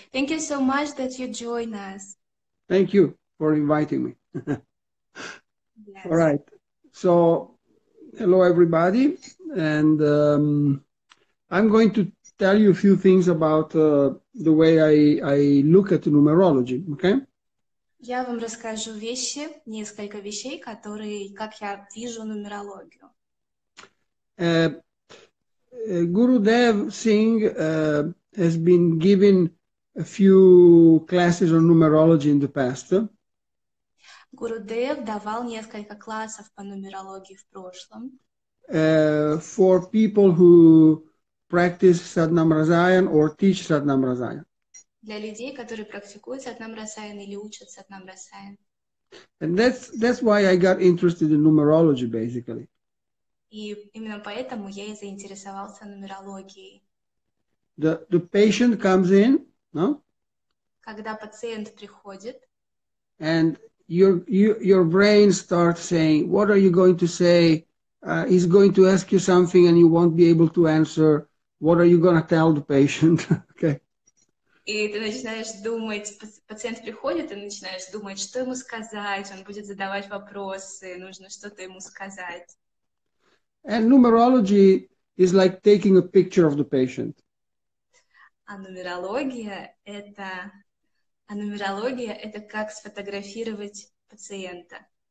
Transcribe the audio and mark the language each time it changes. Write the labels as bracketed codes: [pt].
[en] Thank you so much that you join us. Thank you for inviting me. All Yes. right. So, hello everybody, and I'm going to tell you a few things about the way I look at numerology. Okay. [ru] Я вам расскажу несколько вещей, как я вижу нумерологию. [en] Uh, Gurudev Singh has been given a few classes on numerology in the past. [ru] Гурудев давал несколько классов по нумерологии в прошлом. [en] For people who practice Sadnam Rasayan or teach Sadnam Rasayan. [ru] Для людей, которые практикуют Сатнам Расаян или учат Сатнам Расаян. [en] And that's why I got interested in numerology, basically. [ru] И именно поэтому я и заинтересовался нумерологией. [en] The patient comes in, no? [ru] Когда пациент приходит, [en] And your brain starts saying, what are you going to say? He's going to ask you something and you won't be able to answer. What are you going to tell the patient? Okay. [ru] и ты начинаешь думать, пациент приходит, и начинаешь думать, что ему сказать, он будет задавать вопросы, нужно что-то ему сказать. [en] And numerology is like taking a picture of the patient. [ru] А нумерология это как сфотографировать пациента.